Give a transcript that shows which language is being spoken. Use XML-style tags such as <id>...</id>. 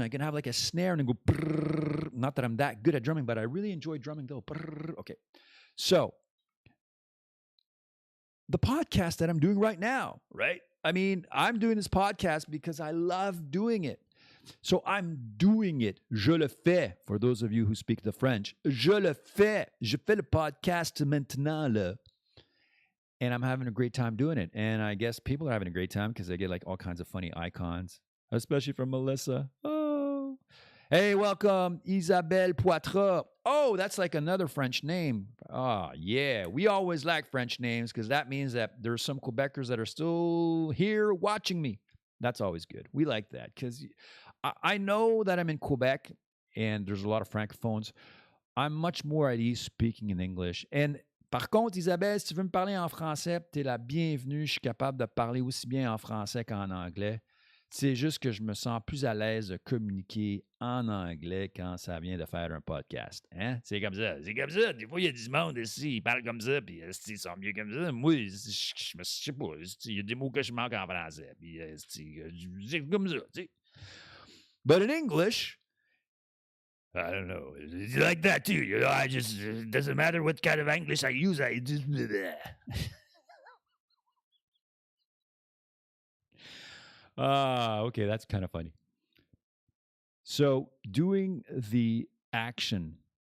<en>I can have like a snare and then go, brrr. Not that I'm that good at drumming, but I really enjoy drumming though. Brrr. Okay. So the podcast that I'm doing right now, right? I mean, I'm doing this podcast because I love doing it. So I'm doing it.</en> <fr>Je le fais.</fr> <en>For those of you who speak the French,</en> <fr>je le fais. Je fais le podcast maintenant, là.</fr> <en>And I'm having a great time doing it. And I guess people are having a great time because I get like all kinds of funny icons, especially from Melissa. Oh, hey, welcome, Isabelle Poitras. Oh, that's like another French name. Oh, yeah. We always like French names because that means that there's some Quebecers that are still here watching me. That's always good. We like that because I know that I'm in Quebec and there's a lot of francophones. I'm much more at ease speaking in English.</en> <fr>And par contre, Isabelle, si tu veux me parler en français, tu es la bienvenue. Je suis capable de parler aussi bien en français qu'en anglais. C'est juste que je me sens plus à l'aise de communiquer en anglais quand ça vient de faire un podcast. Hein? C'est comme ça. C'est comme ça. Des fois, il y a du monde ici, ils parlent comme ça, puis ils sont mieux comme ça. Moi, je sais pas. Il y a des mots que je manque en français. Puis c'est comme ça. T'sais.</fr> <en>But in English, I don't know. It's like that too. You know, I just, it doesn't matter what kind of English I use. I just. Okay, that's kind of funny. So doing the action.</en>